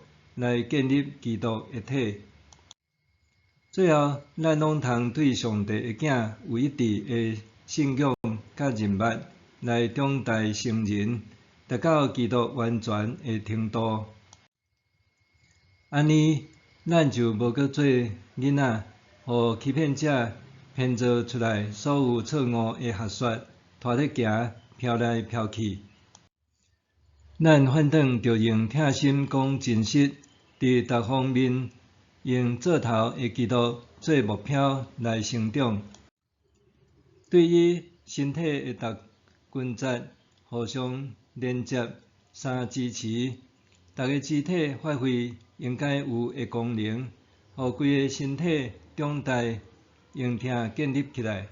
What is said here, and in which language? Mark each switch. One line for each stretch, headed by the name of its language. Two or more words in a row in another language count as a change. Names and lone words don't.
Min Nan Chinese: 来建立基督的体，最后咱拢通对上帝的囝有一致的信仰甲认捌，来长大成人，达到基督完全的程度。安尼，咱就无搁做囡仔，互欺骗者编造出来所有错误的学说，拖咧行，飘来飘去。咱反正着用疼心讲真实。伫各方面用做头的基督做目标来成长，对于身体的各关节互相连接、相支持，逐个肢体发挥应该有的功能，互规个身体长大、用听建立起来。